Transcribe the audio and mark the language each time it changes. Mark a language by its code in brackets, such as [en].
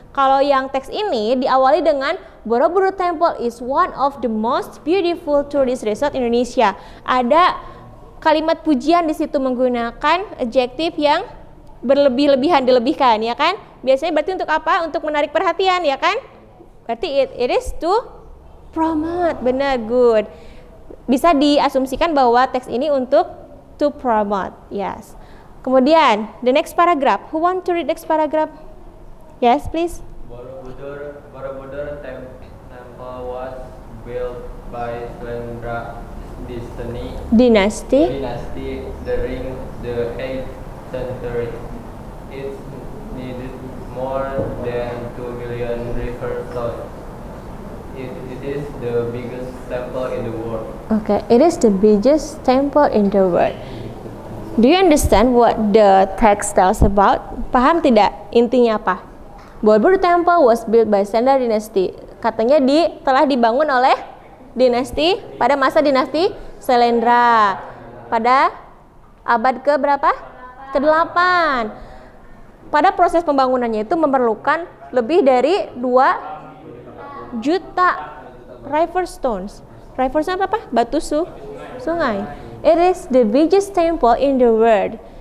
[id] Kalau yang teks ini diawali dengan [en] Borobudur Temple is one of the most beautiful tourist resort Indonesia. [id] Ada kalimat pujian di situ menggunakan adjektif yang berlebih-lebihan, dilebihkan, ya kan? Biasanya berarti untuk apa? Untuk menarik perhatian, ya kan? Berarti [en] it is to promote. [id] Benar, [en] good. [id] Bisa diasumsikan bahwa teks ini untuk [en] to promote. Yes. [id] Kemudian [en] the next paragraph. Who want to read next paragraph? Yes, please. Borobudur Temple was built by Selendra Dynasty during the 8th century. It needed more than 2 million river salt. It is the biggest temple in the world. Okay, it is the biggest temple in the world. Do you understand what the text tells about? [id] Paham tidak intinya apa? [en] Borobudur Temple was built by Selendra Dynasty. [id] Katanya telah dibangun oleh dinasti pada masa dinasti Selendra pada abad ke berapa? Ke-8. pada proses pembangunannya itu memerlukan lebih dari 2 juta river stones. River stone apa? Batu sungai. [en] It is the biggest temple in the world.